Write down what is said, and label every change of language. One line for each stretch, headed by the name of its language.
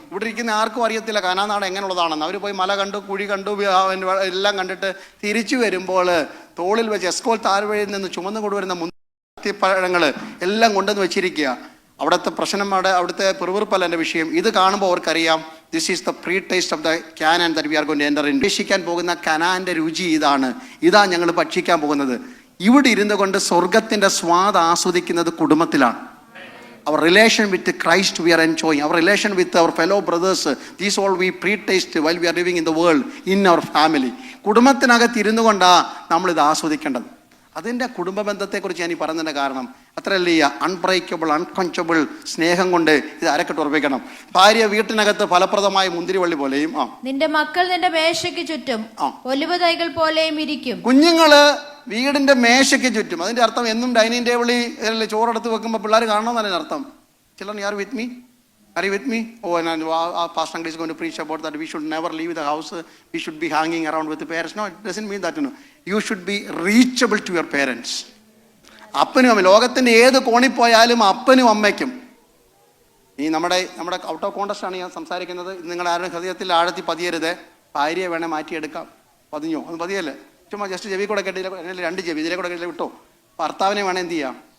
Malayalam: ഇവിടെ ഇരിക്കുന്ന ആർക്കും അറിയത്തില്ല കനാൻ നാട് എങ്ങനെയുള്ളതാണെന്ന്. അവർ പോയി മല കണ്ടു, കുഴി കണ്ടു, എല്ലാം കണ്ടിട്ട് തിരിച്ചു വരുമ്പോൾ തോളിൽ വെച്ച് എസ്കോൽ താഴ്വഴിയിൽ നിന്ന് ചുമന്നു കൊണ്ടുവരുന്ന മുന്തിരിപ്പഴങ്ങൾ എല്ലാം കൊണ്ടുവന്ന് വെച്ചിരിക്കുക. അവിടുത്തെ പ്രശ്നം, അവിടുത്തെ പിറുപിറുപ്പല്ല എൻ്റെ വിഷയം. ഇത് കാണുമ്പോൾ അവർക്കറിയാം,
English: This is the pre taste of the Canaan that we are going to enter in.
Malayalam: ഭക്ഷിക്കാൻ പോകുന്ന കനാൻ്റെ രുചി ഇതാണ് ഞങ്ങൾ ഭക്ഷിക്കാൻ പോകുന്നത്. ഇവിടെ ഇരുന്നു കൊണ്ട് സ്വർഗത്തിൻ്റെ സ്വാദ് ആസ്വദിക്കുന്നത് കുടുംബത്തിലാണ്.
English: Our relation with Christ we are enjoying. Our relation with our fellow brothers, these all we pre-taste while we are living in the world, in our family.
Malayalam: കുടുംബത്തിനകത്ത് ഇരുന്നു കൊണ്ടാണ് നമ്മളിത് ആസ്വദിക്കേണ്ടത്. അതിൻ്റെ കുടുംബ ബന്ധത്തെക്കുറിച്ച് ഞാൻ ഈ പറഞ്ഞതിൻ്റെ കാരണം അത്രയല്ലേ, അൺബ്രേക്കബിൾ അൺകൺച്ചബിൾ സ്നേഹം കൊണ്ട് ഇത് അരക്കെട്ട് ഉറപ്പിക്കണം. ഭാര്യ വീട്ടിനകത്ത് ഫലപ്രദമായ മുന്തിരിവള്ളി പോലെയും, നിന്റെ മക്കൾ നിന്റെ മേശയ്ക്ക് ചുറ്റും ഒലിവ് തൈകൾ പോലെയും ഇരിക്കും. കുഞ്ഞുങ്ങള് വീടിന്റെ മേശയ്ക്ക് ചുറ്റും. അതിന്റെ അർത്ഥം എന്നും ഡൈനിങ് ടേബിളിൽ ചോറെടുത്ത് വെക്കുമ്പോൾ പിള്ളേർ കാണണമെന്നല്ല അർത്ഥം.
English: Children, are you with me? Are you with me? Oh, and Pastor Angli is going to preach about that we should never leave the house. We should be hanging around with the parents. No, it doesn't mean that. You should be reachable to your parents.
Malayalam: അപ്പനും അമ്മ ലോകത്തിന്റെ ഏത് കോണിൽ പോയാലും അപ്പനും അമ്മയ്ക്കും. ഈ നമ്മുടെ
English: out of contest
Malayalam: ആണ് ഞാൻ സംസാരിക്കുന്നത്. നിങ്ങളുടെ ആരുടെ ഹൃദയത്തിൽ ആഴത്തി പതിയരുത്. ഭാര്യയെ വേണേൽ മാറ്റിയെടുക്കാം. പതിഞ്ഞോ? അത് പതിയല്ലേ. ചുമ്മാ ജസ്റ്റ് ചെവി കൂടെ കെട്ടിയില്ല, 2 ചെവി ഇതിലെ കൂടെ കെട്ടില്ല വിട്ടോ. ഭർത്താവിനെ വേണേൽ എന്ത് ചെയ്യാം?